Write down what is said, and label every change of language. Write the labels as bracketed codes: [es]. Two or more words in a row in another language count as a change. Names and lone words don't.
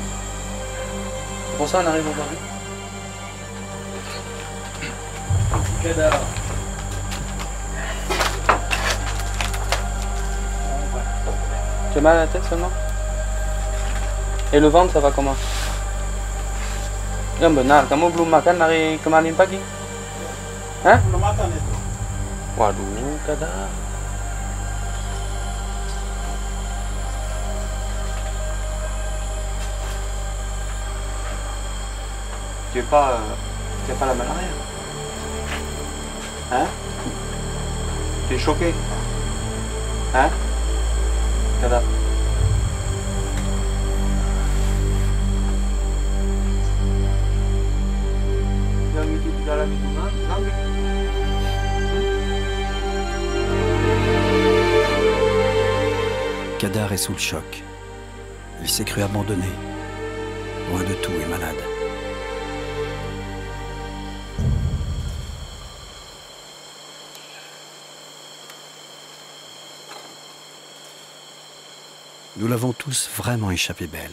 [fr] C'est pour ça qu'on arrive aujourd'hui. Kadar. Tu as mal à la tête seulement? Et le ventre, ça va comment? [id] Yang benar, kamu belum makan dari kemarin pagi? Hah? Belum makan itu. Waduh, Kadar. [fr] Tu n'as pas la malaria? Hein? Tu es choqué? Hein? Kadar. [id] Yang itu di dalam itu kan? [fr] Kadar est sous le choc. Il s'est cru abandonné, loin de tout et malade. Nous l'avons tous vraiment échappé belle.